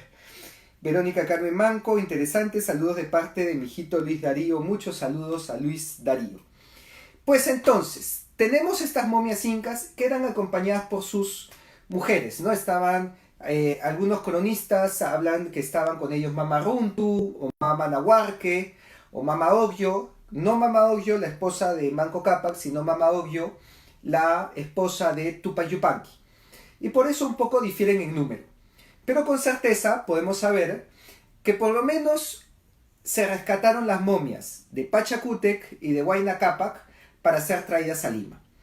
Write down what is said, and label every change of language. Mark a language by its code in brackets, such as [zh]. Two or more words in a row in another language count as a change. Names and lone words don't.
[es] Verónica Carmen Manco, interesante, saludos de parte de mi hijito Luis Darío, muchos saludos a Luis Darío. Pues entonces, tenemos estas momias incas que eran acompañadas por sus mujeres, ¿no? Estaban, algunos cronistas hablan que estaban con ellos Mama Runtu, o Mama Nahuarque, o Mama Ogllo, no Mama Ogllo, la esposa de Manco Cápac, sino Mama Ogllo, la esposa de Tupac Yupanqui. Y por eso un poco difieren en número. Pero con certeza podemos saber que por lo menos se rescataron las momias de Pachacútec y de Huayna Cápac para ser traídas a Lima.